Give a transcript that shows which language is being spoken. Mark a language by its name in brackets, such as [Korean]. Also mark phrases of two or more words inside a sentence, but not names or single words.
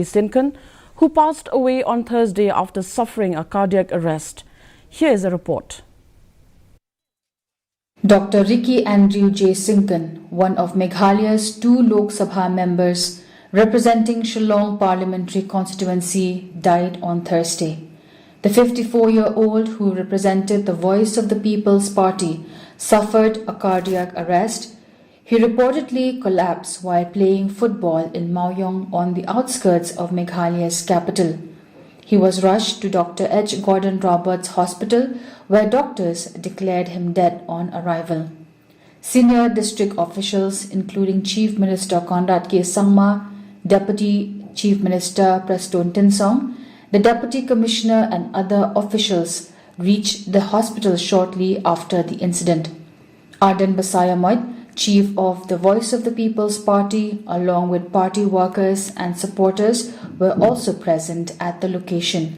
[English] Sinkan, who passed away on Thursday after suffering a cardiac arrest. Here is a report. Dr. Ricky Andrew J. Sinkan, one of Meghalaya's 2 Lok Sabha members representing Shillong parliamentary constituency, died on Thursday. The 54-year-old, who represented the Voice of the People's Party, suffered a cardiac arrest. He reportedly collapsed while playing football in Maoyong on the outskirts of Meghalaya's capital. He was rushed to Dr. H. Gordon Roberts Hospital, where doctors declared him dead on arrival. Senior district officials, including Chief Minister Conrad K. Sangma, Deputy Chief Minister Preston Tinsong, the Deputy Commissioner and other officials reached the hospital shortly after the incident. Arden Basayamoy, Chief of the Voice of the People's Party, along with party workers and supporters, were also present at the location.